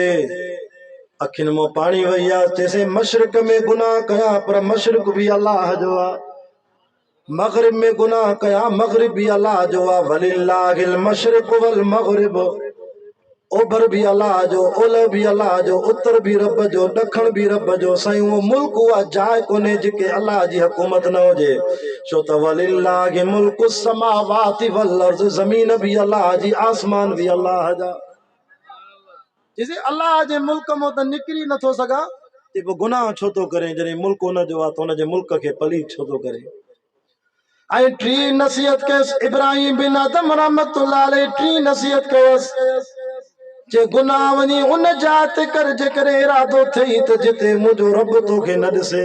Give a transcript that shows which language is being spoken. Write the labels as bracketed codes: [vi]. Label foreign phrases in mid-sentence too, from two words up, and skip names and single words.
[sd] अखियुनि मां पाणी वही आहे। चइसि मशरिक में गुनाह कया पर मशरिक भी अल्लाह जो आहे, मगरिब में गुनाह कया मगरिब भी अल्लाह जो आहे। [ar] ولله المشرق والمغرب, [sd] ओभर भी अल्लाह जो, ओलह भी अल्लाह जो, उत्तर भी रब जो, ॾखण भी रब जो। साईं उहो मुल्क उहा जाइ कोन्हे जेके अल्लाह जी हुकूमत न हुजे। छो त [ar] ولله ملك السماوات والأرض, [sd] ज़मीन भी अल्लाह जी, आसमान भी अल्लाह जा। जिसे अल्लाह जे मुल्क मां त निकिरी नथो सघां ते पोइ गुनाह छो थो करे? जॾहिं मुल्क हुन जो आहे त हुन जे मुल्क खे पलीत छो थो करे? ऐं टी नसीहत कयसि इब्राहिम बिन अदम [ar] رحمة الله عليه, [sd] टी नसीहत कयसि जे गुनाह वञी उन जाइ ते कर जेकॾहिं इरादो थिए त जिते मुंहिंजो रब तोखे न ॾिसे।